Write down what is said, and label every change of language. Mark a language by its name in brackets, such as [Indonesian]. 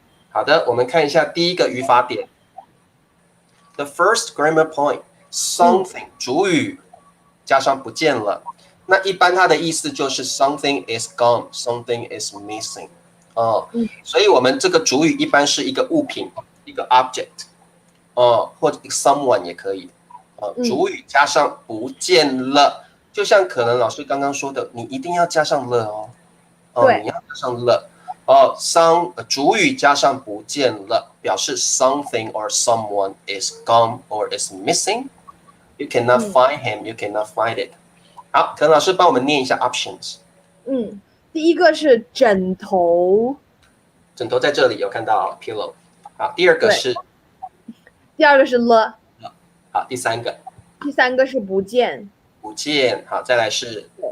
[Chinese] 好的，我们看一下第一个语法点。 [English] The first grammar point [Chinese] something 主语加上不见了，那一般它的意思就是 [English] something is gone，something is missing [Chinese] 所以我们这个主语一般是一个物品，一个 object 或者 someone 也可以主语加上不见了，就像可能老师刚刚说的，你一定要加上了对，你要加上了主语加上不见了，表示 [English] something or someone is gone or is missing。 You cannot find him, you cannot find it。 [Chinese] 好，可能老师帮我们念一下 options。第一个是枕头，枕头在这里有看到 pillow。好，第二个是，第二个是了，好，第三个第三个是不见，不见。好，再来是